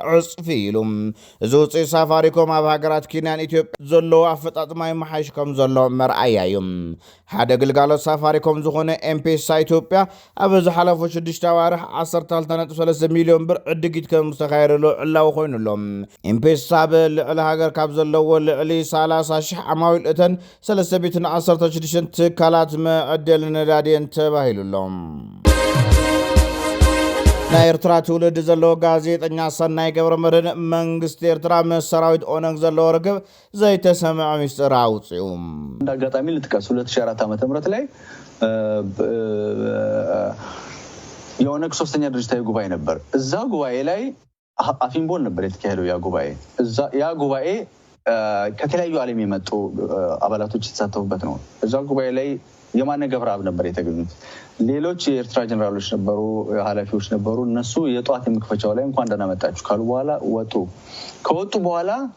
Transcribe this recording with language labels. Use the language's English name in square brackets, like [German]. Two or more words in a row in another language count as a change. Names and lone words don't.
[Tigrinya] ዕፅፊ ኢሉ እዚ ውፅኢት ሳፋሪኮም ኣብ ሃገራት ኬንያን ኢትዮጵያ ዘለዎ ኣፈጣጥማ ይመሓይሽ ከም ዘሎ መርኣያ እዩ ሓደ ግልጋሎት ሳፋሪኮም ዝኾነ ኤምፔሳ ኢትዮጵያ ኣብ ዝሓለፉ 6 ኣዋርሕ 12.3 ሚሊዮን ብር ዕድጊት ከም ዝተኻየደሉ ዕላው ኮይኑሎም ኤምፔሳ ብልዕሊ ሃገር ካብ ዘለዎ ልዕሊ 30,000 ዓማዊል እተን 316 ትካላት መዕደሊ ነዳድን ተባሂሉሎም ናይ ኤርትራ ትውልድ ዘለዎ ጋዜጠኛ ሰናይ ገብረመድህን መንግስቲ ኤርትራ ምስ ሰራዊት ኦነግ ዘለዎ ርክብ ዘይተሰምዐ ሚስጥር አውፅኡ [Amharic] እንደ አጋጣሚ ልጥቀስ 2004 ዓመተ ምህረት ላይ የኦነግ ሶስተኛ ድርጅታዊ ጉባኤ ነበር እዛ ጉባኤ ላይ አፊምቦን ነበር የተካሄደው ያ ጉባኤ ከተለያዩ ዓለም የመጡ አባላቶች የተሳተፉበት ነው እዛ ጉባኤ ላይ የማነ ገብረአብ ነበር የተገኙት ሌሎች የኤርትራ ጀነራሎች ነበሩ ኃላፊዎች ነበሩ እነሱ የጧት የምክፈቻው ላይ እንኳን ደህና መጣችሁ ካሉ በኋላ ከወጡ በኋላ